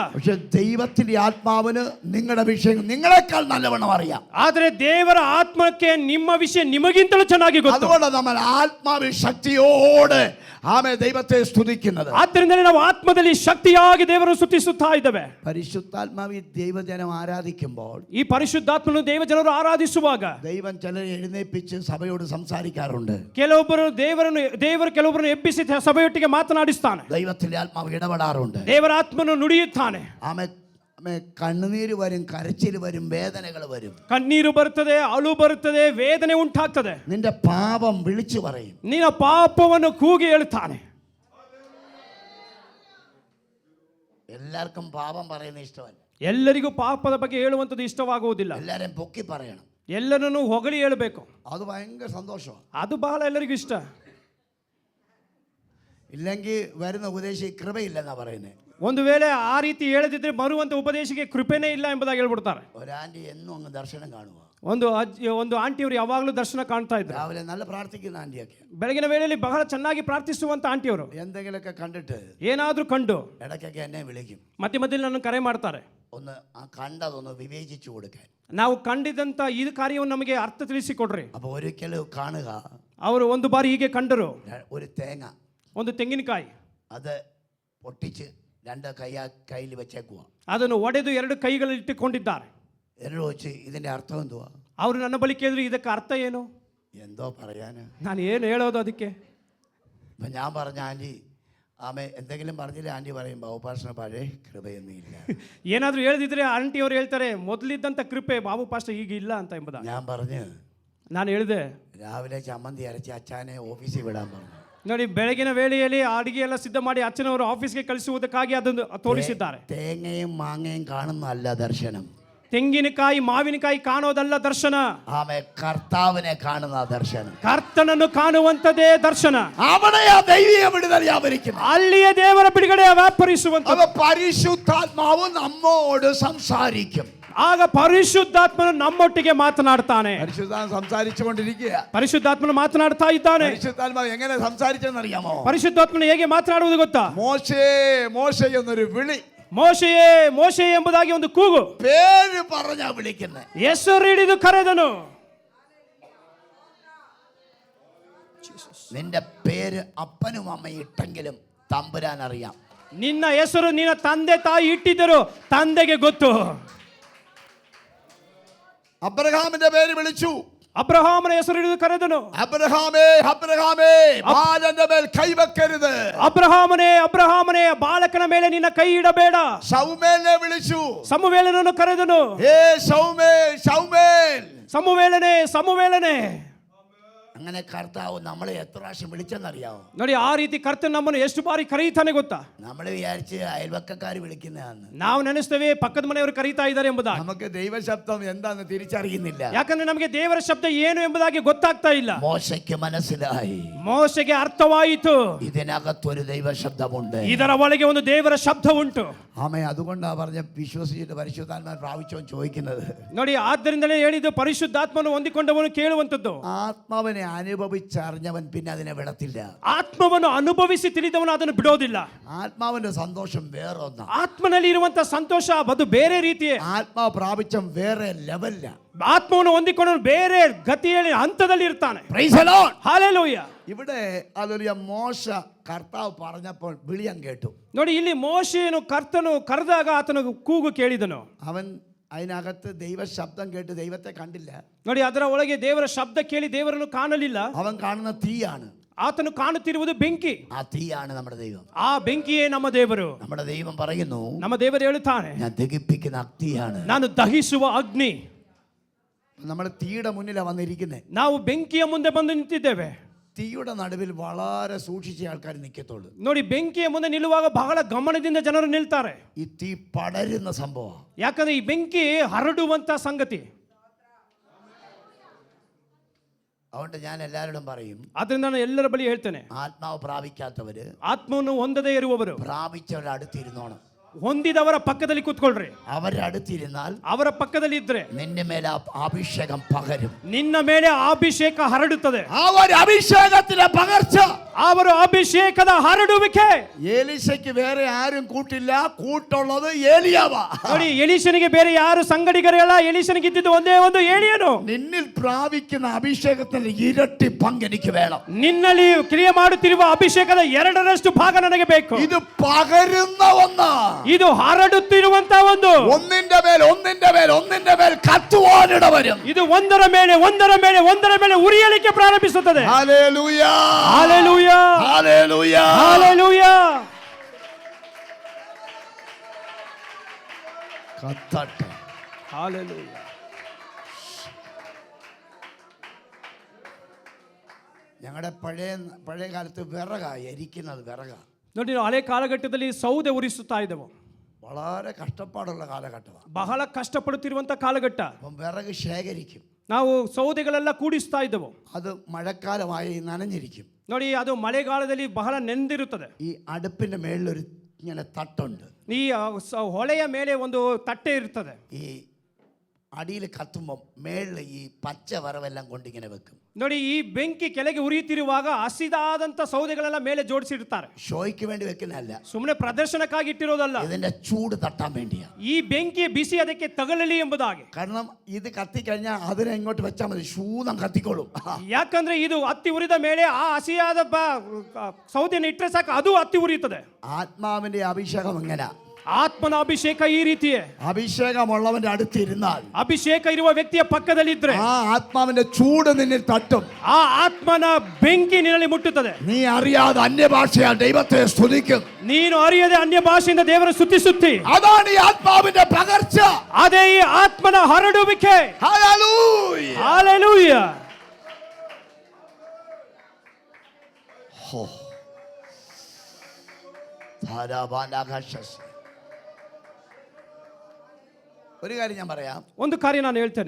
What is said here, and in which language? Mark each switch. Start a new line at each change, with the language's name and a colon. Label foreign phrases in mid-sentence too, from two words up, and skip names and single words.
Malayalam: പക്ഷെ ദൈവത്തിന്റെ ആത്മാവിന് നിങ്ങളുടെ വിഷയം നിങ്ങളെക്കാൾ നല്ലവണ്ണം അറിയാം.
Kannada: ಆದರೆ ದೇವರ ಆತ್ಮಕ್ಕೆ ನಿಮ್ಮ ವಿಷಯ ನಿಮಗಿಂತಲೂ ಚೆನ್ನಾಗಿ ಗೊತ್ತು.
Malayalam: അതുകൊണ്ട് നമ്മൾ ആത്മാവിൽ ശക്തിയോടെ ആമേ ദൈവത്തെ സ്തുതിക്കുന്നത്.
Kannada: ಆದ್ದರಿಂದ ನಾವು ಆತ್ಮದಲ್ಲಿ ಶಕ್ತಿಯಾಗಿ ದೇವರನ್ನು ಸ್ತುತಿಸುತ್ತಾ ಇದ್ದೇವೆ.
Malayalam: പരിശുദ്ധാത്മാവിൽ ദൈവജനം ആരാധിക്കുമ്പോൾ,
Kannada: ಈ ಪರಿಶುದ್ಧಾತ್ಮನು ದೇವಜನರು ಆರಾಧಿಸುವಾಗ
Malayalam: ദൈവം ചിലരെ എഴുന്നേൽപ്പിച്ച് സഭയോട് സംസാരിക്കാറുണ്ട്.
Kannada: ದೇವರು ಕೆಲವೊಬ್ಬರನ್ನು ಎಬ್ಬಿಸಿ ಸಭೆಯೊಟ್ಟಿಗೆ ಮಾತನಾಡಿಸ್ತಾನೆ.
Malayalam: ദൈവത്തിന്റെ ആത്മാവ് ഇടപെടാറുണ്ട്.
Kannada: ದೇವರ ಆತ್ಮನು ನುಡಿಯುತ್ತಾನೆ.
Malayalam: ആമേ, കണ്ണുനീര് വരും, കരച്ചിൽ വരും, വേദനകൾ വരും.
Kannada: ಕಣ್ಣೀರು ಬರುತ್ತದೆ, ಅಳು ಬರುತ್ತದೆ, ವೇದನೆ ಉಂಟಾಗ್ತದೆ.
Malayalam: നിന്റെ പാപം വിളിച്ചു പറയും.
Kannada: ನಿನ್ನ ಪಾಪವನ್ನು ಕೂಗಿ ಹೇಳುತ್ತಾನೆ.
Malayalam: എല്ലാവർക്കും പാപം പറയുന്ന ഇഷ്ടമല്ല.
Kannada: ಎಲ್ಲರಿಗೂ ಪಾಪದ ಬಗ್ಗೆ ಹೇಳುವಂಥದ್ದು ಇಷ್ಟವಾಗುವುದಿಲ್ಲ.
Malayalam: എല്ലാരും പൊക്കി പറയണം,
Kannada: ಎಲ್ಲರನ್ನು ಹೊಗಳಿ ಹೇಳಬೇಕು.
Malayalam: അത് ഭയങ്കര സന്തോഷമാണ്.
Kannada: ಅದು ಬಹಳ ಎಲ್ಲರಿಗೂ ಇಷ್ಟ.
Malayalam: ഇല്ലെങ്കിൽ വരുന്ന ഉപദേശി കൃപയില്ലെന്നാ പറയുന്നത്.
Kannada: ಒಂದು ವೇಳೆ ಆ ರೀತಿ ಹೇಳದಿದ್ರೆ ಬರುವಂತ ಉಪದೇಶಕ್ಕೆ ಕೃಪೆನೇ ಇಲ್ಲ ಎಂಬುದಾಗಿ ಹೇಳ್ಬಿಡ್ತಾರೆ.
Malayalam: ഒരു ആന്റി എന്നും അങ്ങ് ദർശനം കാണുക.
Kannada: ಒಂದು ಆಂಟಿಯವರು ಯಾವಾಗಲೂ ದರ್ಶನ ಕಾಣ್ತಾ ಇದ್ರು.
Malayalam: രാവിലെ നല്ല പ്രാർത്ഥിക്കുന്ന ആന്റിയൊക്കെ,
Kannada: ಬೆಳಗಿನ ವೇಳೆಯಲ್ಲಿ ಬಹಳ ಚೆನ್ನಾಗಿ ಪ್ರಾರ್ಥಿಸುವಂತ ಆಂಟಿಯವರು
Malayalam: എന്തെങ്കിലുമൊക്കെ കണ്ടിട്ട്
Kannada: ಏನಾದ್ರೂ ಕಂಡು
Malayalam: ഇടയ്ക്കൊക്കെ എന്നെ വിളിക്കും.
Kannada: ಮಧ್ಯೆ ನನ್ನ ಕರೆ ಮಾಡ್ತಾರೆ.
Malayalam: ഒന്ന് ആ കണ്ടതൊന്ന് വിവേചിച്ചു കൊടുക്കാൻ.
Kannada: ನಾವು ಕಂಡಿದ್ದಂತ ಈ ಕಾರ್ಯವನ್ನು ನಮಗೆ ಅರ್ಥ ತಿಳಿಸಿಕೊಡ್ರಿ.
Malayalam: അപ്പൊ ഒരിക്കലും കാണുക,
Kannada: ಅವರು ಒಂದು ಬಾರಿ ಹೀಗೆ ಕಂಡರು.
Malayalam: ഒരു തേങ്ങ,
Kannada: ಒಂದು ತೆಂಗಿನಕಾಯಿ,
Malayalam: അത് പൊട്ടിച്ച് രണ്ട് കയ്യിൽ വെച്ചേക്കുക.
Kannada: ಅದನ್ನು ಒಡೆದು ಎರಡು ಕೈಗಳಲ್ಲಿ ಇಟ್ಟುಕೊಂಡಿದ್ದಾರೆ.
Malayalam: എന്നോട് ചോദിച്ച് ഇതിന്റെ അർത്ഥം എന്തുവാ?
Kannada: ಅವರು ನನ್ನ ಬಳಿ ಕೇಳಿದ್ರು, ಇದಕ್ಕೆ ಅರ್ಥ ಏನು?
Malayalam: എന്തോ പറയാന്,
Kannada: ನಾನು ಏನು ಹೇಳೋದು ಅದಕ್ಕೆ?
Malayalam: അപ്പൊ ഞാൻ പറഞ്ഞ ആന്റി, ആമേ എന്തെങ്കിലും പറഞ്ഞില്ല ആൻറ്റി പറയും ബാബുപാസ്റ്റർ പഴയ കൃപയൊന്നും ഇല്ല.
Kannada: ಏನಾದರೂ ಹೇಳಿದ್ರೆ ಆಂಟಿ ಅವರು ಹೇಳ್ತಾರೆ ಮೊದಲಿದ್ದಂಥ ಕೃಪೆ ಬಾಬು ಪಾಸ್ಟರ್ ಈಗ ಇಲ್ಲ ಅಂತ ಎಂಬುದಾಗಿ.
Malayalam: ഞാൻ പറഞ്ഞു
Kannada: ನಾನು ಹೇಳಿದೆ
Malayalam: രാവിലെ ചമ്മന്തി അരച്ച് അച്ഛനെ ഓഫീസിൽ വിടാൻ പറഞ്ഞു.
Kannada: ನೋಡಿ ಬೆಳಗಿನ ವೇಳೆಯಲ್ಲಿ ಅಡಿಗೆ ಎಲ್ಲ ಸಿದ್ಧ ಮಾಡಿ ಅಚ್ಚನವರು ಆಫೀಸ್ಗೆ ಕಳಿಸುವುದಕ್ಕಾಗಿ ಅದನ್ನು ತೋರಿಸಿದ್ದಾರೆ.
Malayalam: തേങ്ങയും മാങ്ങയും കാണുന്നതല്ല ദർശനം.
Kannada: ತೆಂಗಿನಕಾಯಿ ಮಾವಿನಕಾಯಿ ಕಾಣೋದಲ್ಲ ದರ್ಶನ.
Malayalam: ആമേ കർത്താവിനെ കാണുന്ന ദർശനം.
Kannada: ಕರ್ತನನ್ನು ಕಾಣುವಂತದೇ ದರ್ಶನ.
Malayalam: അവിടെയാ ദൈവിക വിടുതൽ വ്യാപരിക്കുന്നത്.
Kannada: ಅಲ್ಲಿಯೇ ದೇವರ ಬಿಡುಗಡೆ ವ್ಯಾಪರಿಸುವಂತ.
Malayalam: പരിശുദ്ധാത്മാവ് നമ്മോട് സംസാരിക്കും.
Kannada: ಆಗ ಪರಿಶುದ್ಧಾತ್ಮನು ನಮ್ಮೊಟ್ಟಿಗೆ ಮಾತನಾಡ್ತಾನೆ.
Malayalam: പരിശുദ്ധാത്മ സംസാരിച്ചുകൊണ്ടിരിക്കുക.
Kannada: ಪರಿಶುದ್ಧಾತ್ಮನು ಮಾತನಾಡ್ತಾ ಇದ್ದಾನೆ.
Malayalam: പരിശുദ്ധാത്മാവ് എങ്ങനെ സംസാരിച്ചെന്നറിയാമോ?
Kannada: ಪರಿಶುದ್ಧಾತ್ಮನು ಹೇಗೆ ಮಾತನಾಡುವುದು ಗೊತ್ತಾ?
Malayalam: മോശേ മോശേ എന്നൊരു വിളി.
Kannada: ಮೋಶೆಯೇ ಮೋಶೆ ಎಂಬುದಾಗಿ ಒಂದು ಕೂಗು.
Malayalam: പേര് പറഞ്ഞാ വിളിക്കുന്നത്.
Kannada: ಹೆಸರು ಹಿಡಿದು ಕರೆದನು.
Malayalam: നിന്റെ പേര് അപ്പനും അമ്മയും ഇട്ടെങ്കിലും തമ്പുരാൻ അറിയാം.
Kannada: ನಿನ್ನ ಹೆಸರು ನಿನ್ನ ತಂದೆ ತಾಯಿ ಇಟ್ಟಿದ್ದರು, ತಂದೆಗೆ ಗೊತ್ತು.
Malayalam: അബ്രഹാമിന്റെ പേര് വിളിച്ചു.
Kannada: ಅಬ್ರಹಾಮನ ಹೆಸರು ಹಿಡಿದು ಕರೆದನು.
Malayalam: അബ്രഹാമേ അബ്രഹാമേ ബാലന്റെ മേൽ കൈവെക്കരുത്.
Kannada: ಅಬ್ರಹಾಮನೇ ಅಬ್ರಹಾಮನೇ ಬಾಲಕನ ಮೇಲೆ ನಿನ್ನ ಕೈ ಇಡಬೇಡ.
Malayalam: ശൗമേലിനെ വിളിച്ചു.
Kannada: ಸಮುವೇಲನನ್ನು ಕರೆದನು.
Malayalam: ഹേ ശൗമേൽ ശൗമേൽ.
Kannada: ಸಮುವೇಲನೇ ಸಮುವೇಲನೇ.
Malayalam: അങ്ങനെ കർത്താവ് നമ്മളെ എത്ര പ്രാവശ്യം വിളിച്ചെന്നറിയാവോ?
Kannada: ನೋಡಿ ಆ ರೀತಿ ಕರ್ತನ ನಮ್ಮನ್ನು ಎಷ್ಟು ಬಾರಿ ಕರೀತಾನೆ ಗೊತ್ತಾ?
Malayalam: നമ്മൾ വിചാരിച്ച് അയൽവക്കക്കാർ വിളിക്കുന്നതാണ്.
Kannada: ನಾವು ನೆನೆಸ್ತೇವೆ ಪಕ್ಕದ ಮನೆಯವರು ಕರೀತಾ ಇದ್ದಾರೆ ಎಂಬುದಾಗಿ.
Malayalam: നമുക്ക് ദൈവശബ്ദം എന്താന്ന് തിരിച്ചറിയുന്നില്ല.
Kannada: ಯಾಕಂದ್ರೆ ನಮಗೆ ದೇವರ ಶಬ್ದ ಏನು ಎಂಬುದಾಗಿ ಗೊತ್ತಾಗ್ತಾ ಇಲ್ಲ.
Malayalam: മോശയ്ക്ക് മനസ്സിലായി.
Kannada: ಮೋಶೆಗೆ ಅರ್ಥವಾಯಿತು,
Malayalam: ഇതിനകത്തൊരു ദൈവശബ്ദമുണ്ട്.
Kannada: ಇದರ ಒಳಗೆ ಒಂದು ದೇವರ ಶಬ್ದ ಉಂಟು.
Malayalam: ആമേ അതുകൊണ്ടാ പറഞ്ഞ വിശ്വസിച്ചിട്ട് പരിശുദ്ധാത്മാ പ്രാപിച്ചോ ചോദിക്കുന്നത്.
Kannada: ನೋಡಿ ಆದ್ದರಿಂದಲೇ ಹೇಳಿದ್ದು ಪರಿಶುದ್ಧಾತ್ಮನು ಹೊಂದಿಕೊಂಡವನು ಕೇಳುವಂತದ್ದು.
Malayalam: ആത്മാവിനെ അനുഭവിച്ചറിഞ്ഞവൻ പിന്നെ അതിനെ വിടത്തില്ല.
Kannada: ಆತ್ಮವನ್ನು ಅನುಭವಿಸಿ ತಿಳಿದವನು ಅದನ್ನು ಬಿಡೋದಿಲ್ಲ.
Malayalam: ആത്മാവിന്റെ സന്തോഷം വേറെ ഒന്നാ.
Kannada: ಆತ್ಮನಲ್ಲಿ ಇರುವಂತ ಸಂತೋಷ ಅದು ಬೇರೆ ರೀತಿಯೇ.
Malayalam: ആത്മാവ് പ്രാപിച്ചം വേറെ ലെവലില്ല.
Kannada: ಆತ್ಮವನ್ನು ಹೊಂದಿಕೊಂಡು ಬೇರೆ ಗತಿಯಲ್ಲಿ ಹಂತದಲ್ಲಿ ಇರ್ತಾನೆ.
English: Praise the Lord.
Kannada: ಹಾಲೆಲೂಯಾ.
Malayalam: ഇവിടെ അതൊരു മോശ കർത്താവ് പറഞ്ഞപ്പോൾ വിളിയം കേട്ടു.
Kannada: ನೋಡಿ ಇಲ್ಲಿ ಮೋಶೆಯನ್ನು ಕರ್ತನು ಕರೆದಾಗ ಆತನ ಕೂಗು ಕೇಳಿದನು.
Malayalam: അവൻ അതിനകത്ത് ദൈവ ശബ്ദം കേട്ട് ദൈവത്തെ കണ്ടില്ല.
Kannada: ನೋಡಿ ಅದರ ಒಳಗೆ ದೇವರ ಶಬ್ದ ಕೇಳಿ ದೇವರನ್ನು ಕಾಣಲಿಲ್ಲ.
Malayalam: അവൻ കാണുന്ന തീയാണ്.
Kannada: ಆತನು ಕಾಣುತ್ತಿರುವುದು ಬೆಂಕಿ.
Malayalam: ആ തീയാണ് നമ്മുടെ ദൈവം.
Kannada: ಆ ಬೆಂಕಿಯೇ ನಮ್ಮ ದೇವರು.
Malayalam: നമ്മുടെ ദൈവം പറയുന്നു,
Kannada: ನಮ್ಮ ದೇವರು ಹೇಳುತ್ತಾನೆ,
Malayalam: ഞാൻ ദഹിപ്പിക്കുന്ന അഗ്നിയാണ്.
Kannada: ನಾನು ದಹಿಸುವ ಅಗ್ನಿ.
Malayalam: നമ്മൾ തീയുടെ മുന്നിലാണ് വന്നിരിക്കുന്നത്.
Kannada: ನಾವು ಬೆಂಕಿಯ ಮುಂದೆ ಬಂದು ನಿಂತಿದ್ದೇವೆ.
Malayalam: തീയുടെ നടുവിൽ വളരെ സൂക്ഷിച്ച ആൾക്കാർ നിൽക്കത്തുള്ളൂ.
Kannada: ನೋಡಿ ಬೆಂಕಿಯ ಮುಂದೆ ನಿಲ್ಲುವಾಗ ಬಹಳ ಗಮನದಿಂದ ಜನರು ನಿಲ್ತಾರೆ.
Malayalam: ഈ തീ പടരുന്ന സംഭവം.
Kannada: ಯಾಕಂದ್ರೆ ಈ ಬೆಂಕಿ ಹರಡುವಂತ ಸಂಗತಿ.
Malayalam: അതുകൊണ്ട് ഞാൻ എല്ലാവരോടും പറയും,
Kannada: ಆದ್ರಿಂದ ನಾನು ಎಲ್ಲರ ಬಳಿ ಹೇಳ್ತೇನೆ,
Malayalam: ആത്മാവ് പ്രാപിക്കാത്തവര്
Kannada: ಆತ್ಮವನ್ನು ಹೊಂದದೇ ಇರುವವರು
Malayalam: പ്രാപിച്ചവരുടെ അടുത്തിരുന്നോണം.
Kannada: ಹೊಂದಿದವರ ಪಕ್ಕದಲ್ಲಿ ಕೂತ್ಕೊಳ್ರಿ.
Malayalam: അവരുടെ അടുത്തിരുന്നാൽ
Kannada: ಅವರ ಪಕ್ಕದಲ್ಲಿ ಇದ್ರೆ
Malayalam: നിന്റെ മേലെ അഭിഷേകം പകരും.
Kannada: ನಿನ್ನ ಮೇಲೆ ಅಭಿಷೇಕ ಹರಡುತ್ತದೆ.
Malayalam: ആ ഒരു അഭിഷേകത്തിലെ പകർച്ച,
Kannada: ಅವರ ಅಭಿಷೇಕದ ಹರಡುವಿಕೆ.
Malayalam: എലീശയ്ക്ക് വേറെ ആരും കൂട്ടില്ല, കൂട്ടുള്ളത് ഏലിയാവാ.
Kannada: ನೋಡಿ ಎಲೀಷನಿಗೆ ಬೇರೆ ಯಾರು ಸಂಗಡಿಗರಲ್ಲ, ಎಲೀಷನಿಗೆ ಇದ್ದಿದ್ದು ಒಂದೇ ಒಂದು ಏಲಿಯನು.
Malayalam: നിന്നിൽ പ്രാപിക്കുന്ന അഭിഷേകത്തിന്റെ ഇരട്ടി പങ്ക് എനിക്ക് വേണം.
Kannada: ನಿನ್ನಲ್ಲಿ ಕ್ರಿಯೆ ಮಾಡುತ್ತಿರುವ ಅಭಿಷೇಕದ 2ರಷ್ಟು ಭಾಗ ನನಗೆ ಬೇಕು.
Malayalam: ഇത് പകരുന്ന ഒന്ന്,
Kannada: ಇದು ಹರಡುತ್ತಿರುವಂತ ಒಂದು,
Malayalam: ഒന്നിന്റെ മേൽ ഒന്നിന്റെ മേൽ ഒന്നിന്റെ മേൽ കത്തുവാനിട വരും.
Kannada: ಇದು ಒಂದರ ಮೇಲೆ ಒಂದರ ಮೇಲೆ ಒಂದರ ಮೇಲೆ ಉರಿಯಲಿಕ್ಕೆ ಪ್ರಾರಂಭಿಸುತ್ತದೆ.
Malayalam: ഹല്ലേലൂയ,
Kannada: ಹಲ್ಲೆಲೂಯಾ,
Malayalam: ഹല്ലേലൂയ,
Kannada: ಹಲ್ಲೆಲೂಯಾ.
Malayalam: കത്തട്ടെ.
Kannada: ಹಲ್ಲೆಲೂಯಾ.
Malayalam: ഞങ്ങളുടെ പഴയ കാലത്ത് വിറകാ എരിക്കുന്നത്. വിറകാ.
Kannada: ನೋಡಿ ನಾವು ಹಳೆ ಕಾಲಘಟ್ಟದಲ್ಲಿ ಸೌದೆ ಉರಿಸುತ್ತಾ ಇದ್ದೆವು.
Malayalam: വളരെ കഷ്ടപ്പാടുള്ള കാലഘട്ടമാണ്.
Kannada: ಬಹಳ ಕಷ್ಟಪಡುತ್ತಿರುವಂತ ಕಾಲಘಟ್ಟ.
Malayalam: അപ്പം വിറക് ശേഖരിക്കും.
Kannada: ನಾವು ಸೌದೆಗಳೆಲ್ಲ ಕೂಡಿಸ್ತಾ ಇದ್ದೆವು.
Malayalam: അത് മഴക്കാലമായി നനഞ്ഞിരിക്കും.
Kannada: ನೋಡಿ ಅದು ಮಳೆಗಾಲದಲ್ಲಿ ಬಹಳ ನೆಂದಿರುತ್ತದೆ.
Malayalam: ഈ അടുപ്പിന്റെ മേളിലൊരു ഇങ്ങനെ തട്ടുണ്ട്.
Kannada: ಈ ಹೊಳೆಯ ಮೇಲೆ ಒಂದು ತಟ್ಟೆ ಇರ್ತದೆ.
Malayalam: ഈ അടിയിൽ കത്തുമ്പോൾ മേളിൽ ഈ പച്ച വറവെല്ലാം കൊണ്ടിങ്ങനെ വെക്കും.
Kannada: ನೋಡಿ ಈ ಬೆಂಕಿ ಕೆಳಗೆ ಉರಿಯುತ್ತಿರುವಾಗ ಹಸಿದಾದಂತ ಸೌದೆಗಳೆಲ್ಲ ಮೇಲೆ ಜೋಡಿಸಿರ್ತಾರೆ.
Malayalam: ഷോയ്ക്ക് വേണ്ടി വെക്കുന്നതല്ല,
Kannada: ಸುಮ್ಮನೆ ಪ್ರದರ್ಶನಕ್ಕಾಗಿ ಇಟ್ಟಿರೋದಲ್ಲ.
Malayalam: ഇതിന്റെ ചൂട് തട്ടാൻ വേണ്ടിയാ.
Kannada: ಈ ಬೆಂಕಿ ಬಿಸಿ ಅದಕ್ಕೆ ತಗಲಲಿ ಎಂಬುದಾಗಿ.
Malayalam: കാരണം ഇത് കത്തിക്കഴിഞ്ഞാൽ അതിനെ ഇങ്ങോട്ട് വെച്ചാൽ മതി, ശൂതം കത്തിക്കോളും.
Kannada: ಯಾಕಂದ್ರೆ ಇದು ಹತ್ತಿ ಉರಿದ ಮೇಲೆ ಆ ಹಸಿಯಾದ ಸೌದೆಯನ್ನು ಇಟ್ಟರೆ ಸಾಕು, ಅದು ಹತ್ತಿ ಉರಿಯುತ್ತದೆ.
Malayalam: ആത്മാവിന്റെ അഭിഷേകം എങ്ങനെ?
Kannada: ಆತ್ಮನ ಅಭಿಷೇಕ ಈ ರೀತಿಯೇ.
Malayalam: അഭിഷേകമുള്ളവന്റെ അടുത്തിരുന്നാൽ
Kannada: ಅಭಿಷೇಕ ಇರುವ ವ್ಯಕ್ತಿಯ ಪಕ್ಕದಲ್ಲಿದ್ರೆ
Malayalam: ആ ആത്മാവിന്റെ ചൂട് നിന്നിൽ തട്ടും.
Kannada: ಆ ಆತ್ಮನ ಬೆಂಕಿ ನಿನ್ನಲ್ಲಿ ಮುಟ್ಟುತ್ತದೆ.
Malayalam: നീ അറിയാതെ അന്യഭാഷയാൽ ദൈവത്തെ സ്തുതിക്കും.
Kannada: ನೀನು ಅರಿಯದೆ ಅನ್ಯ ಭಾಷೆಯಿಂದ ದೇವರ ಸ್ತುತಿಸುತ್ತಿ.
Malayalam: അതാണ് ഈ ആത്മാവിന്റെ പകർച്ച.
Kannada: ಅದೇ ಈ ಆತ್ಮನ ಹರಡುವಿಕೆ.
Malayalam: ഹല്ലേലൂയ.
Kannada: ಹಲ್ಲೆಲೂಯ.
Malayalam: ഒരു കാര്യം ഞാൻ പറയാം.
Kannada: ಒಂದು ಕಾರ್ಯ ನಾನು ಹೇಳ್ತೇನೆ.